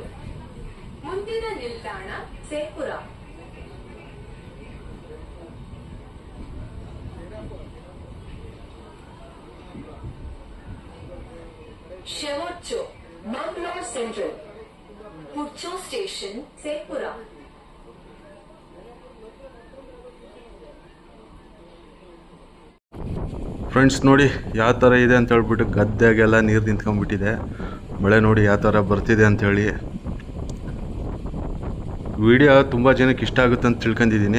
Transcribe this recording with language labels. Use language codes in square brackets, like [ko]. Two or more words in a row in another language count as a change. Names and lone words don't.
[kn] ಮುಂದಿನ ನಿಲ್ದಾಣ ಸೇಪುರ. [kok] शेवटचो मंगलोर सेंट्रल. पुढचो स्टेशन सेपुरा. [kn] ಫ್ರೆಂಡ್ಸ್ ನೋಡಿ ಯಾವ ಥರ ಇದೆ ಅಂತ ಹೇಳ್ಬಿಟ್ಟು. ಗದ್ದೆಗೆಲ್ಲ ನೀರು ನಿಂತ್ಕೊಂಡ್ಬಿಟ್ಟಿದೆ. ಮಳೆ ನೋಡಿ ಯಾವ ಥರ ಬರ್ತಿದೆ ಅಂಥೇಳಿ. ವಿಡಿಯೋ ತುಂಬ ಜನಕ್ಕೆ ಇಷ್ಟ ಆಗುತ್ತೆ ಅಂತ ತಿಳ್ಕೊಂಡಿದ್ದೀನಿ.